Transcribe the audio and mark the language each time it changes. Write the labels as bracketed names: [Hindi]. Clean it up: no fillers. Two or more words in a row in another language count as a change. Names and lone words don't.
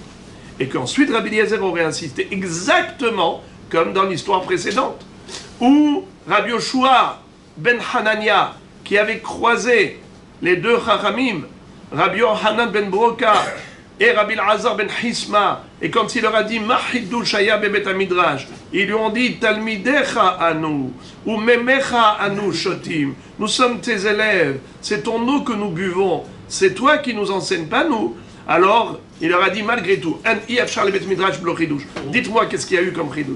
[French] Et qu'ensuite Rabbi Eliezer aurait insisté exactement comme dans l'histoire précédente, où Rabbi Yoshua ben Hanania, qui avait croisé les deux Chachamim, Rabbi Yohanan ben Broka et Rabbi Elazar ben Hisma, et quand il leur a dit [Hebrew] מה חידוש היה בבית מדרש, [French] ils lui ont dit [Hebrew] תלמידיך אנו, [French] ou [Hebrew] מימיך אנו שותים, [French] nous sommes tes élèves, c'est ton eau que nous buvons, c'est toi qui nous enseignes, pas nous. Alors, il leur a dit malgré tout, dites-moi qu'est-ce qu'il y a eu comme chidouche.